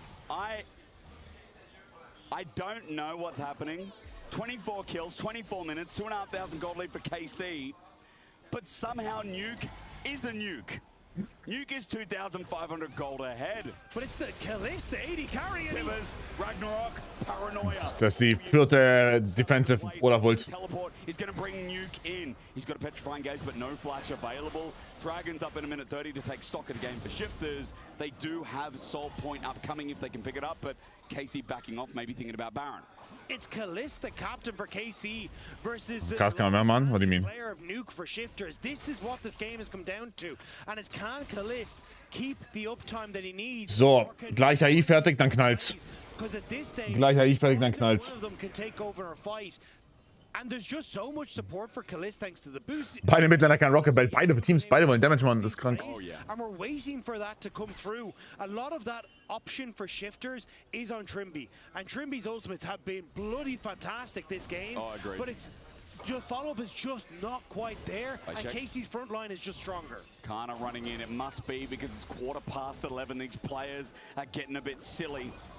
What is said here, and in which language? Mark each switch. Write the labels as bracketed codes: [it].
[en] I don't know what's happening. 24 kills, 24 minutes, 2,500 gold lead for KC, but somehow Nuke is the Nuke. Nuke is 2,500 gold ahead. But it's the Kalist, the 80 carry. Tibbers, Ragnarok, Paranoia. [de] Das ist die vierte Defensive oder Volt. [en] Teleport is going to bring Nuke in. He's got a petrifying gaze, but no flash available. Dragons up in a minute 30 to take stock of the game for Shifters. They do have Soul Point upcoming if they can pick it up, but KC backing off, maybe thinking about Baron. It's Kalist, the captain for KC, versus the What do you mean? player of Nuke for Shifters. This is what this game has come down to. And it's can Kalist keep the uptime that he needs? [de] So, gleich AI fertig, dann knallt's. [en] Because at this stage, [de] Gleich AI fertig, dann knallt's. [en] one of them can take over a fight. And there's just so much support for Kalist thanks to the boost. [de] Beide Midlaner kein Rocket Belt, beide Teams, beide wollen Damage machen, das ist krank. [en] And we're waiting for that to come through. A lot of that option for Shifters is on Trimby. And Trimby's ultimates have been bloody fantastic this game. Oh, I agree. But it's just follow-up is just not quite there. And KC's front line is just stronger. Kana running in, it must be because it's 11:15. These players are getting a bit silly.